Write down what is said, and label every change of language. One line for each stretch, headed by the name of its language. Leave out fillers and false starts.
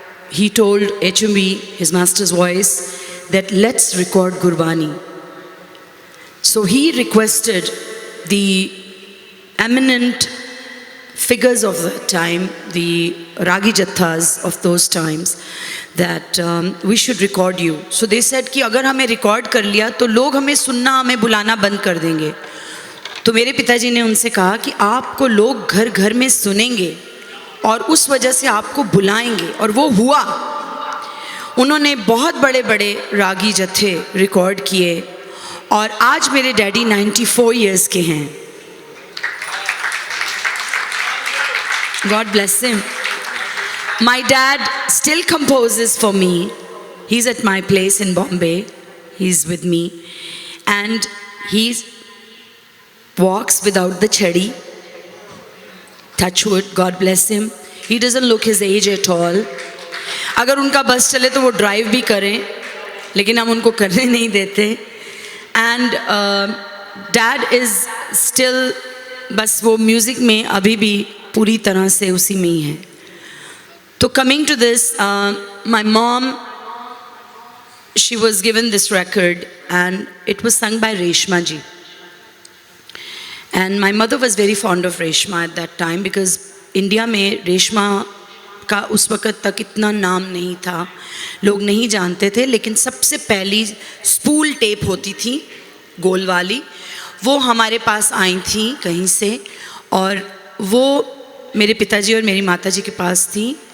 English: He told HMV, his master's voice, that let's record Gurbani. So he requested the eminent figures of the time, the Ragi Jathas of those times, that we should record you. So they said
Hindi: कि अगर हमें record कर लिया तो लोग हमें सुनना, हमें बुलाना बंद कर देंगे। तो मेरे पिताजी ने उनसे कहा कि आपको लोग घर घर में सुनेंगे और उस वजह से आपको बुलाएंगे, और वो हुआ। उन्होंने बहुत बड़े बड़े रागी जत्थे रिकॉर्ड किए, और आज मेरे डैडी 94 इयर्स के हैं।
English: God bless him. My dad still composes for me. He's at my place in Bombay. He's with me. And he walks without the chadi. Touch wood, God bless him. He doesn't look his age at all.
Hindi: अगर उनका बस चले तो वो drive भी करें, लेकिन हम उनको करने नहीं देते.
English: And Dad is still
Hindi: बस वो म्यूज़िक में अभी भी पूरी तरह से उसी में ही है.
English: तो coming to this, my mom, she was given this record and it was sung by Reshma ji. And my mother was very fond of Reshma at that time because
Hindi: India में रेशमा का उस वक़्त तक इतना नाम नहीं था, लोग नहीं जानते थे. लेकिन सबसे पहली स्पूल टेप होती थी गोल वाली, वो हमारे पास आई थी कहीं से, और वो मेरे पिताजी और मेरी माताजी के पास थी.